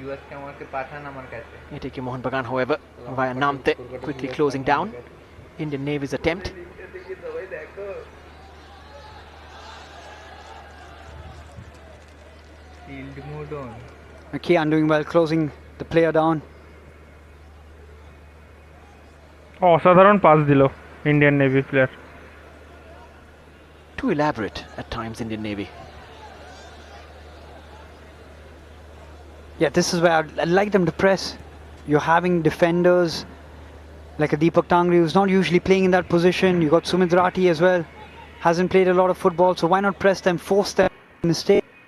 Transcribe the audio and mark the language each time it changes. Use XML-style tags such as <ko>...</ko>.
<en>ATK Mohunbagan, however, via Namte, quickly closing down Indian Navy's attempt. Kian doing well, closing the player down.</en> <bn>অসাধারণ pass দিল Indian navy player.</bn> <en>Too elaborate at times, Indian Navy. Yeah, this is where I'd like them to press. You're having defenders like a Deepak Tangri, who's not usually playing in that position. You got Sumit Rathi as well, hasn't played a lot of football, so why not press them, force them mistake?</en>